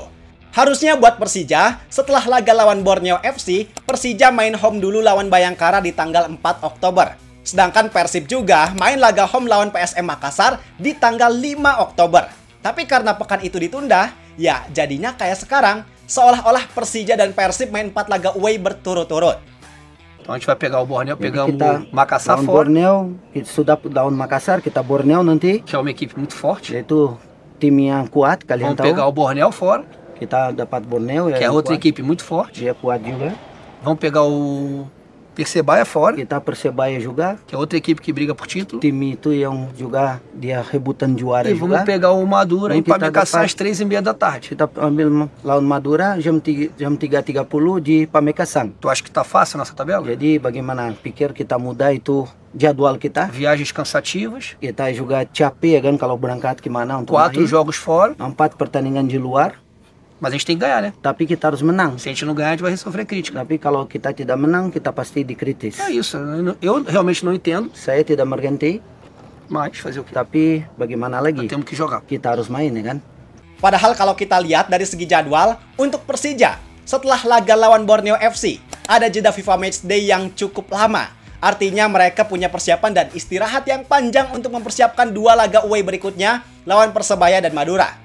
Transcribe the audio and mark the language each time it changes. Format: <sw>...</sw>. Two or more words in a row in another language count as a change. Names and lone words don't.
<id>Harusnya buat Persija, setelah laga lawan Borneo FC, Persija main home dulu lawan Bayangkara di tanggal 4 Oktober. Sedangkan Persib juga main laga home lawan PSM Makassar di tanggal 5 Oktober. Tapi karena pekan itu ditunda, ya jadinya kayak sekarang, seolah-olah Persija dan Persib main 4 laga away berturut-turut.</id> <pt>Então a gente vai pegar o Borneo, pegamos o Makassar fora.</pt> <id>Borneo, sudah lawan Makassar, kita Borneo nanti.</id> <pt>Que é uma equipe muito forte.</pt> <id>Yaitu tim yang kuat, kalian</id> <pt>Vamos</pt> <id>tahu.</id> <pt>pegar o Borneo fora.</pt> <id>Kita dapat Borneo,</id> <pt>que é outra equipe muito forte.</pt> <id>Dia kuat juga.</id> <pt>Vamos pegar o Persebaya fora.</pt> <id>Kita Persebaya juga.</id> <pt>Que é outra equipe que briga por título.</pt> <id>Tim itu yang juga dia rebutan juara</id> <pt>e</pt> <id>juga.</id> <pt>Vamos pegar o Madura em Pamekassar às 3h30 da tarde.</pt> <id>Kita ambil lawan Madura jam 3.30 di Pamekasan.</id> <pt>Tu acha que tá fácil a nossa tabela?</pt> <id>Jadi bagaimana pikir kita mudah itu jadwal kita?</id> <pt>Viagens cansativas.</pt> <id>Kita juga capek kan kalau berangkat kemana untuk</id> <pt>4 jogos fora.</pt> <id>4 pertandingan di luar.</id> <pt>Mas a gente tem que ganhar, né?</pt> <id>Tapi kita harus menang.</id> <pt>Se a gente não ganhar, a gente vai sofrer crítica.</pt> <id>Tapi kalau kita tidak menang, kita pasti dikritis.</id> <pt>É isso. Eu realmente não entendo.</pt> <id>Saya tidak mengerti.</id> <pt>Mas fazer o quê?</pt> <id>Tapi bagaimana lagi?</id> <pt>Temos que jogar.</pt> <id>Kita harus main, ya kan? Padahal kalau kita lihat dari segi jadwal, untuk Persija, setelah laga lawan Borneo FC, ada jeda FIFA Matchday yang cukup lama. Artinya mereka punya persiapan dan istirahat yang panjang untuk mempersiapkan 2 laga away berikutnya lawan Persebaya dan Madura.</id>